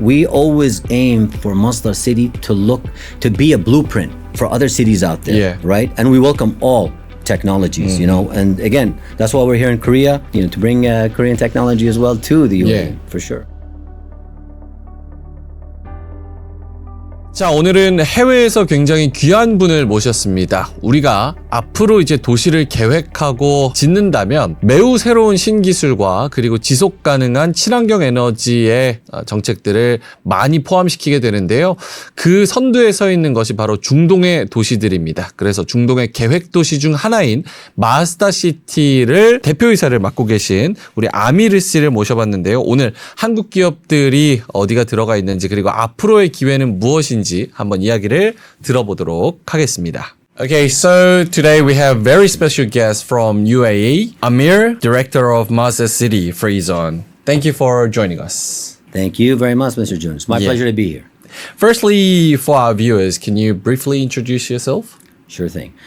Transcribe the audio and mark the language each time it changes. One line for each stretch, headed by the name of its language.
English: We always aim for Masdar to be a blueprint for other cities out there, right? And we welcome all technologies, you know, and again, that's why we're here in Korea, you know, to bring Korean technology as well to the UAE, for sure.
Korean: 자, 오늘은 해외에서 굉장히 귀한 분을 모셨습니다. 우리가 앞으로 이제 도시를 계획하고 짓는다면 매우 새로운 신기술과 그리고 지속 가능한 친환경 에너지의 정책들을 많이 포함시키게 되는데요. 그 선두에 서 있는 것이 바로 중동의 도시들입니다. 그래서 중동의 계획 도시 중 하나인 마스다르시티를 대표이사를 맡고 계신 우리 아미르 씨를 모셔봤는데요. 오늘 한국 기업들이 어디가 들어가 있는지 그리고 앞으로의 기회는 무엇인지 한번 이야기를 들어보도록 하겠습니다.
English: Okay, so today we have very special guest from UAE, Amir, Director of Ma스다르시티 Free Zone. Thank you for joining us. Thank you very much, Mr. Jun. It's my pleasure to be here. Firstly, for our viewers, can you briefly introduce yourself? Sure thing.